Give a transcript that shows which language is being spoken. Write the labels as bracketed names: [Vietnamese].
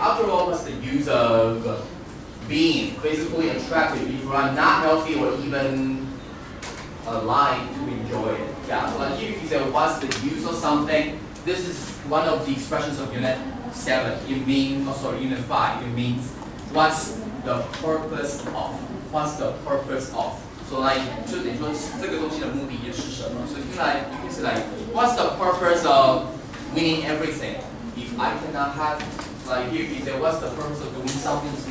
[English] After all, what's the use of being physically attractive if you are not healthy or even alive to enjoy it? Yeah, so like here if you say what's the use of something, this is one of the expressions of Unit 7. It means, Unit 5. It means what's the purpose of? What's the purpose of? [Chinese] So like 就等于说这个东西的目的是什么？ [English] 所以like you can say like what's the purpose of winning everything? If I cannot have like here you say what's the purpose of doing something?